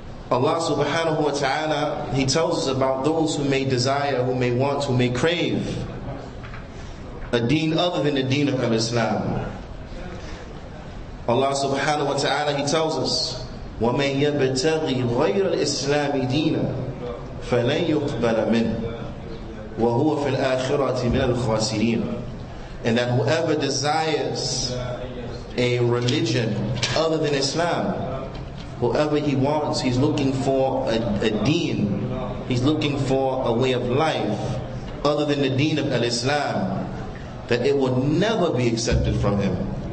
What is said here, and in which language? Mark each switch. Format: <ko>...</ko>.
<en>Allah subhanahu wa ta'ala, He tells us about those who may desire, who may want, who may crave a deen other than the deen of Islam.</en> <ar>Allah subhanahu wa ta'ala,</ar> <en>He tells us,</en> <ar>وَمَنْ يَبْتَغِي غَيْرَ الْإِسْلَامِ دِينًا فَلَنْ يُقْبَلَ مِنْهُ وَهُوَ فِي الْآخِرَةِ مِنَ الْخَاسِرِينَ.</ar> <en>And that whoever desires a religion other than Islam, whoever he wants, he's looking for a deen, he's looking for a way of life other than the deen of Islam, that it will never be accepted from him.</en>